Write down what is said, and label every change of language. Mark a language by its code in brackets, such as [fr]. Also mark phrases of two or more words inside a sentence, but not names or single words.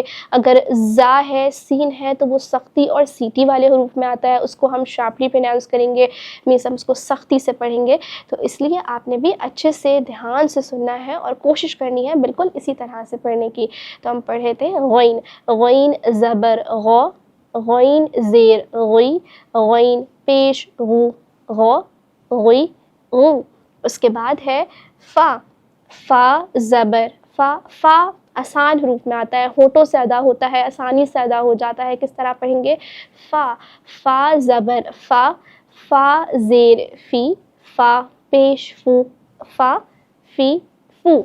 [ur] اگر زا ہے، سین ہے تو وہ سختی اور سیٹی والے حروف میں آتا ہے، اس کو ہم [en] sharply pronounce [ur] کریں گے، مینس ہم اس کو سختی سے پڑھیں گے۔ تو اس لیے آپ نے بھی اچھے سے دھیان سے سننا ہے اور کوشش کرنی ہے بالکل اسی طرح سے پڑھنے کی۔ تو ہم پڑھے تھے غین، غین زبر غو، غین زیر غی، غین پیش غو، غو غی غو۔ اس کے بعد ہے فا۔ فا زبر فا، فا آسان حروف میں آتا ہے، ہونٹوں سے ادا ہوتا ہے، آسانی سے ادا ہو جاتا ہے۔ کس طرح پڑھیں گے؟ فا، فا زبر فا، فا زیر فی، فا پیش فو، فا فی فو۔